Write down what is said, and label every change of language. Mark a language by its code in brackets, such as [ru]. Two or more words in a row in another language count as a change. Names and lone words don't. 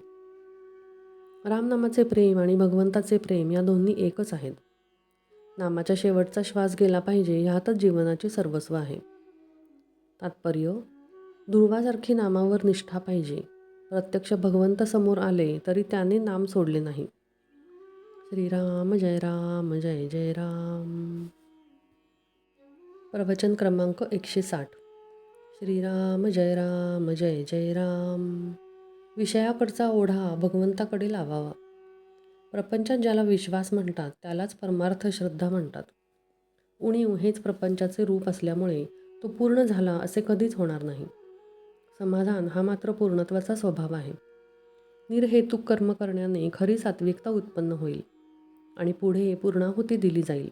[mr] रामनामाचे प्रेम आणि भगवंताचे प्रेम या दोन्ही एकच आहेत. नामाच्या शेवटचा श्वास गेला पाहिजे ह्यातच जीवनाचे सर्वस्व आहे. तात्पर्य: ध्रुवासारखी नामावर निष्ठा पाहिजे. प्रत्यक्ष भगवंत समोर आले तरी त्याने नाम सोडले नाही. श्रीराम जय राम जय जय राम. प्रवचन क्रमांक 160. श्रीराम जय राम जय जय राम. विषयाकडचा ओढा भगवंताकडे लावावा. प्रपंचात ज्याला विश्वास म्हणतात त्यालाच परमार्थ श्रद्धा म्हणतात. उणीव हेच प्रपंचाचे रूप असल्यामुळे तो पूर्ण झाला असे कधीच होणार नाही. समाधान हा मात्र पूर्णत्वाचा स्वभाव आहे. निर्हेतुक कर्म करण्याने खरी सात्विकता उत्पन्न होईल आणि पुढे पूर्णाहुती दिली जाईल.